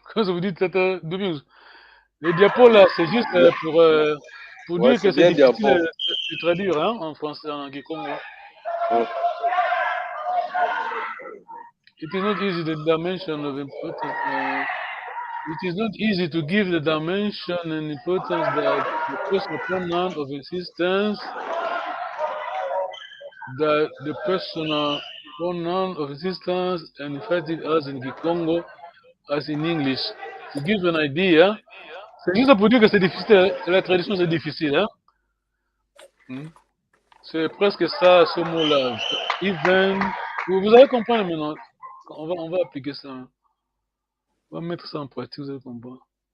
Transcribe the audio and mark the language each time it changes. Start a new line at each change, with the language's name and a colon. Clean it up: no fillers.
French: Comment ça vous dit, Tata Domingos? Les diapos là, c'est juste pour dire que c'est difficile de traduire hein, en français, en Kikongo.
English: It is not easy the dimension of importance. It is not easy to give the dimension and importance that the personal pronoun of insistence, that the personal pronoun of insistence and emphatic as in Kikongo, as in English. To give an idea,
French: c'est juste pour dire que c'est difficile, la traduction c'est difficile. Hein? C'est presque ça, ce mot-là. Even, vous allez comprendre maintenant. On va appliquer ça. On va mettre ça en pratique, vous allez comprendre.